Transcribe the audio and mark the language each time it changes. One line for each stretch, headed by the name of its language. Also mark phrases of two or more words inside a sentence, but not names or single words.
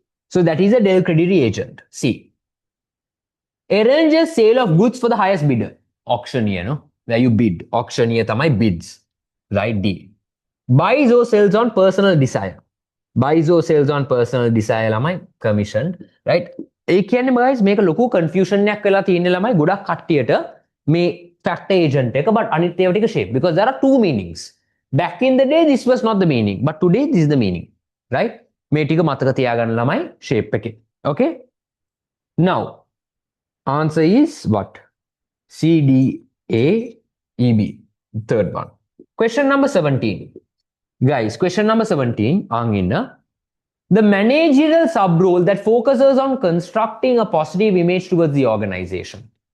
English: So that is a Dell Credit agent. See. Arranges sale of goods for the highest bidder. Auctioneer, no? Where you bid. Auctioneer tamai bids. Right? D. Buys or sells on personal desire. Buys or sells on personal desire lamai commissioned. Right?
Sinhala: ඒ කියන්නේ guys මේක ලොකු confusion එකක් වෙලා තියෙන ළමයි ගොඩක් කට්ටියට මේ
English: factor agent
Sinhala: එක but අනිත් ඒවා ටික
English: shape because there are two meanings. Back in the day this was not the meaning but today this is the meaning. Right?
Sinhala: මේ ටික මතක තියාගන්න ළමයි shape එකේ.
English: Okay? Now answer is what? C, D, A, E, B. Third one. Question number 17. Guys, question number 17. The managerial sub-role that focuses on constructing a positive image towards the organization.